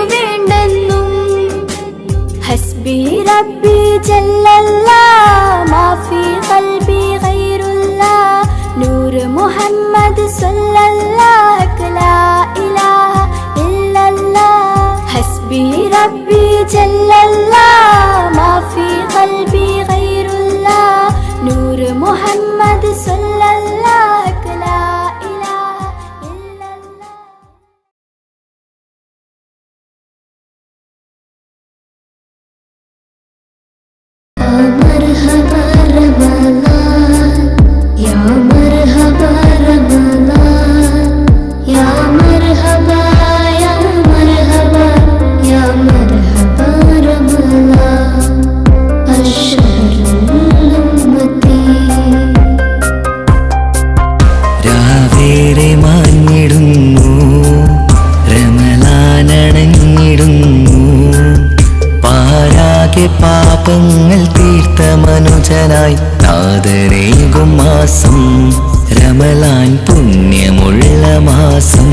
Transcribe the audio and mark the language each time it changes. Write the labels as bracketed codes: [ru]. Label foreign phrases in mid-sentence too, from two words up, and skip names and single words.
[ar] വേണ്ടെന്നും حسبي ربي جل الله ما في قلبي غير الله نور محمد صلى الله لا إله إلا الله حسبي ربي جل الله ما في قلبي غير الله نور محمد صلى الله لا إله إلا الله مرحبا رمضان يا مرحبا رمضان يا مرحبا يا مرحبا يا مرحبا رمضان الشهر الأمتي [ml] രാവേറെ മാഞ്ഞിടുന്നു റമളാനണഞ്ഞിടുന്നു പാരാകെ പാപങ്ങൾ തീർത്ത മനുജനായി നാദരേകും മാസം റമളാൻ പുണ്യമുള്ള മാസം